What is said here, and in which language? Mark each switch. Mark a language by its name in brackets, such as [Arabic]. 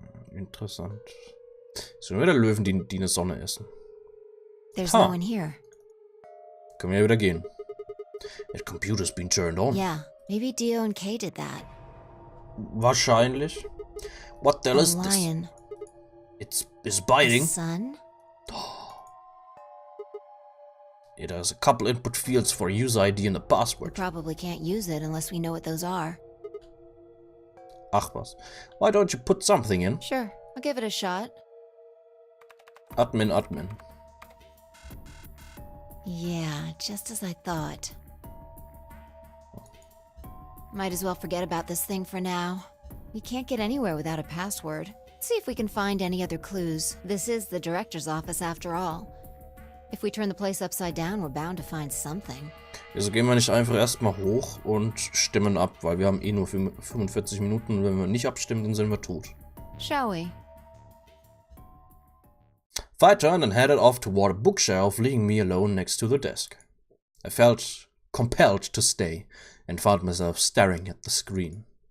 [German] Interessant. Sind wieder Löwen, die eine Sonne essen. [English] There's no one here. Können wir ja wieder gehen. That computer's been turned on. Yeah, maybe Dio and Kay did that. [German] Wahrscheinlich. [English] What the hell is this? Lion. It's biting. Sun? It has a couple input fields for user ID and a password. Probably can't use it unless we know what those are. [German] Ach was. [English] Why don't you put something in? Sure, I'll give it a shot. Admin. Yeah, just as I thought. Might as well forget about this thing for now. We can't get anywhere without a password. Let's see if we can find any other clues. This is the director's office after all. If we turn the place upside down, we're bound to find something. [German] Also gehen wir nicht einfach erstmal hoch und stimmen ab, weil wir haben eh nur 45 Minuten und wenn wir nicht abstimmen, dann sind wir tot. [English] Shall we? I turned and headed off toward a bookshelf, leaving me alone next to the desk. I felt compelled to stay and found myself staring at the screen.